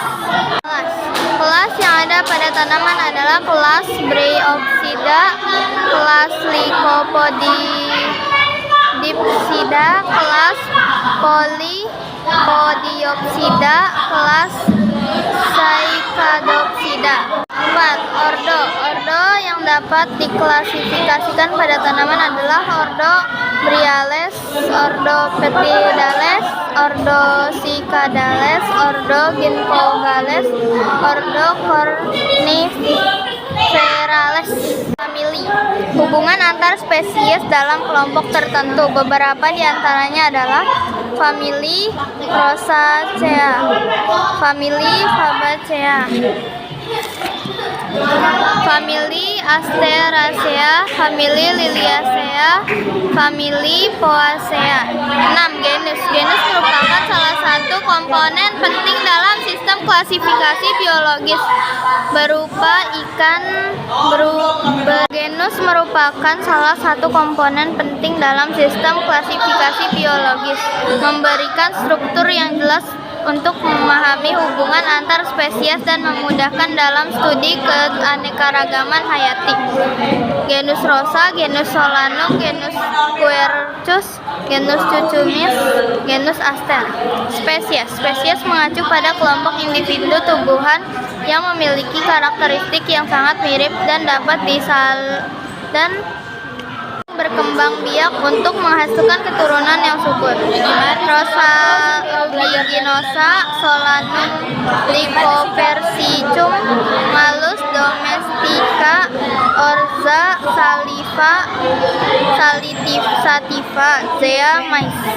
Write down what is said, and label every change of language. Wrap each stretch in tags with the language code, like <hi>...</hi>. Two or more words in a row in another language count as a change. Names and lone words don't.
<id>Kelas yang ada pada tanaman adalah kelas Bryopsida, kelas Lycopodiopsida, kelas Polypodiopsida, kelas Cichadopsida. 4. Ordo. Ordo yang dapat diklasifikasikan pada tanaman adalah Ordo Bryales, Ordo Petidales, Ordo Cicadales, Ordo Ginkgogales, Ordo Corniferales. Famili. Hubungan antar spesies dalam kelompok tertentu. Beberapa di antaranya adalah famili Rosacea, famili Fabaceae, famili Asteracea, famili Liliacea, famili Poacea. 6. Genus. Genus merupakan salah satu komponen penting dalam sistem klasifikasi biologis berupa ikan. Genus merupakan salah satu komponen penting dalam sistem klasifikasi biologis, memberikan struktur yang jelas untuk memahami hubungan antar spesies dan memudahkan dalam studi keanekaragaman hayati. Genus Rosa, genus Solanum, genus Quercus, genus Cucumis, genus Aster. Spesies. Spesies mengacu pada kelompok individu tumbuhan yang memiliki karakteristik yang sangat mirip dan dapat berkembang biak untuk menghasilkan keturunan yang subur. Rosa rudiginosa, Solanum lycopersicum, Malus domestica, Orza sativa, Zea mais.</id>